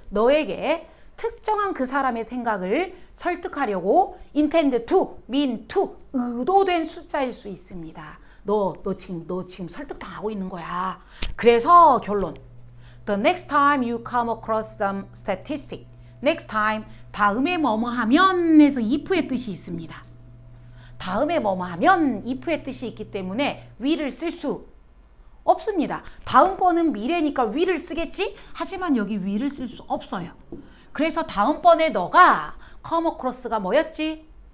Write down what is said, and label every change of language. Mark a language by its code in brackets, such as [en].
[ko] 너에게 특정한 그 사람의 생각을 설득하려고 [en] intend to, mean to, [ko] 의도된 숫자일 수 있습니다. 너 지금 설득당하고 있는 거야. 그래서 결론. [en] The next time you come across some statistic. [ko] next time, 다음에 뭐뭐 하면 에서 if의 뜻이 있습니다. 다음에 뭐뭐 하면 if의 뜻이 있기 때문에 will을 쓸 수 없습니다. 다음번은 미래니까 will을 쓰겠지? 하지만 여기 will을 쓸 수 없어요. 그래서 다음번에 너가 come across가 뭐였지?